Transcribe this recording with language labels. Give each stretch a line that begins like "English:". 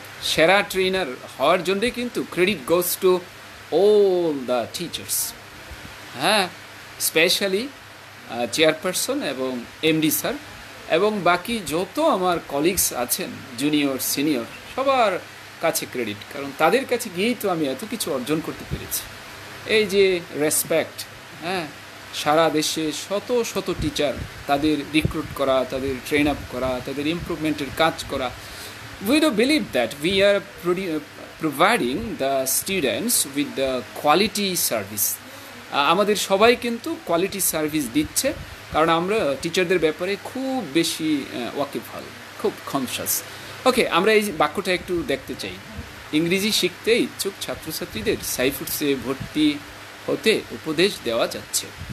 Bangla: সেরা ট্রেনার হওয়ার জন্যে কিন্তু
English: credit goes to all the teachers,
Bangla: হ্যাঁ, স্পেশালি চেয়ারপারসন এবং এমডি স্যার এবং বাকি যত আমার কলিগস আছেন, জুনিয়র সিনিয়র, সবার কাছে ক্রেডিট, কারণ তাদের কাছে গিয়েই তো আমি এত কিছু অর্জন করতে পেরেছি। এই যে রেসপেক্ট, হ্যাঁ, সারা দেশে শত শত টিচার, তাদের রিক্রুট করা, তাদের ট্রেন আপ করা, তাদের ইমপ্রুভমেন্টের কাজ করা।
English: We do believe that we are providing the students with the quality service.
Bangla: আমাদের সবাই কিন্তু কোয়ালিটি সার্ভিস দিচ্ছে, কারণ আমরা টিচারদের ব্যাপারে খুব বেশি ওয়াকিবহাল, খুব কনসাস। ওকে, আমরা এই বাক্যটা একটু দেখতে চাই। ইংরেজি শিখতে ইচ্ছুক ছাত্রছাত্রীদের সাইফুডসে ভর্তি হতে উপদেশ দেওয়া যাচ্ছে।